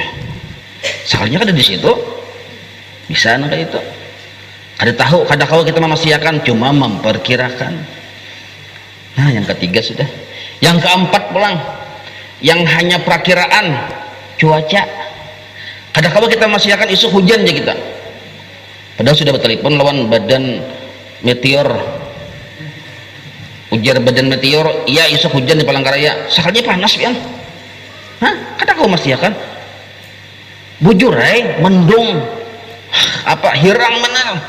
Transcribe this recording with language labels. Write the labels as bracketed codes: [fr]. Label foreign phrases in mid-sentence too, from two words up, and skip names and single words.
[id] Soalnya ada di situ, bisa kayak itu. [bjn] Kada tahu, kada tahu kita memastikan, cuma memperkirakan. [id] Nah, yang ketiga sudah. [bjn] Yang keempat pulang, yang hanya perakiraan cuaca. Kada tahu kita memastikan isu hujan aja kita. Padahal sudah bertelepon lawan badan meteor. Ujar badan meteor, iya isu hujan di Palangkaraya. Sekalinya panas pian. Hah? Kada tahu memastikan. Bujur mendung. Apa hirang benar.